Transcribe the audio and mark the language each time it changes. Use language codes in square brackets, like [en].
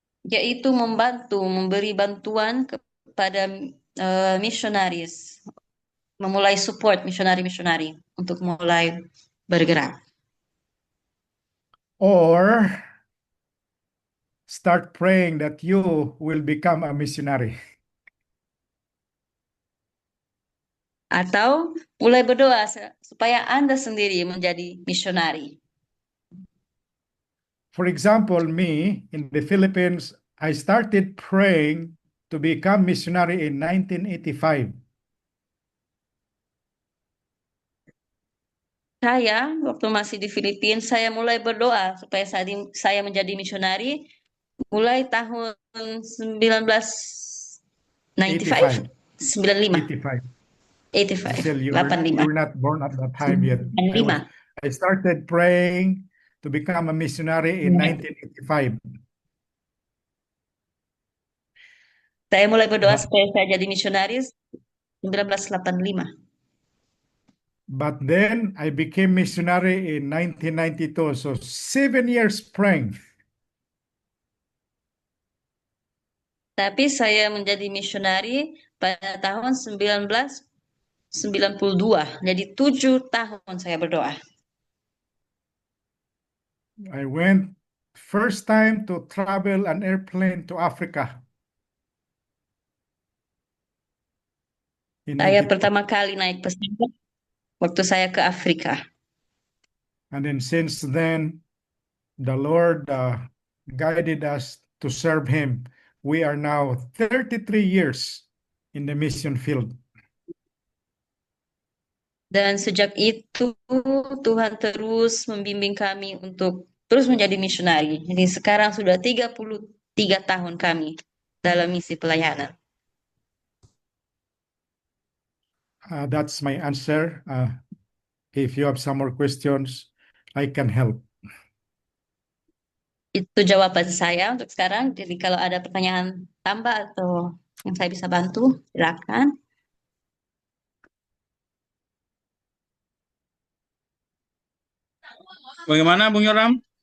[id] Yaitu memberi bantuan kepada misionaris, memulai support misionari-misionari untuk mulai bergerak. [en] Or start praying that you will become a missionary. [id] Atau mulai berdoa supaya Anda sendiri menjadi misionari. [en] For example, me in the Philippines, I started praying to become missionary in 1985. [id] Saya waktu masih di Filipina, saya mulai berdoa supaya saya menjadi misionari mulai tahun 1995, [en] 85. [id] 85, [en] Still, you [id] 85. [en] were not born at that time yet. [id] 85. [en] I started praying to become a missionary in 1985. [id] Saya mulai berdoa supaya saya jadi misionaris 1985. [en] But then I became missionary in 1992. So 7 years praying. [id] Tapi saya menjadi misionari pada tahun 1992. 92. Jadi 7 tahun saya berdoa. [en] I went first time to travel an airplane to Africa. In [id] Saya 92. pertama kali naik pesawat waktu saya ke Afrika. [en] And then since then, the Lord guided us to serve Him. We are now 33 years in the mission field. [id] Dan sejak itu Tuhan terus membimbing kami untuk terus menjadi misionari. Jadi sekarang sudah 33 tahun kami dalam misi pelayanan. That's my answer. If you have some more questions, I can help. Itu jawaban saya untuk sekarang. Jadi kalau ada pertanyaan tambah atau yang saya bisa bantu, silakan. Bagaimana Bung Yoram?